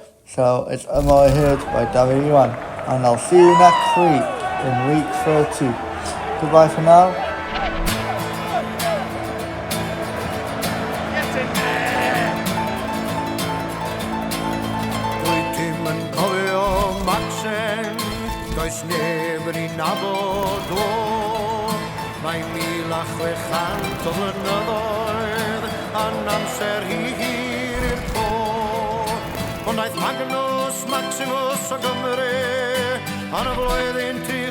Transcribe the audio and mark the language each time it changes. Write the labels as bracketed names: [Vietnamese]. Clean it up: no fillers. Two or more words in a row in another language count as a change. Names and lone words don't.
[English] So, it's Am I Heard by Davy V1. And I'll see you next week in week 32. Goodbye for now. [Welsh] Does neb yn nabod o Mae 1,600 o flynyddoedd Yn amser hir i'r co Ond aeth Magnus Maximus o Gymru Yn y flwyddyn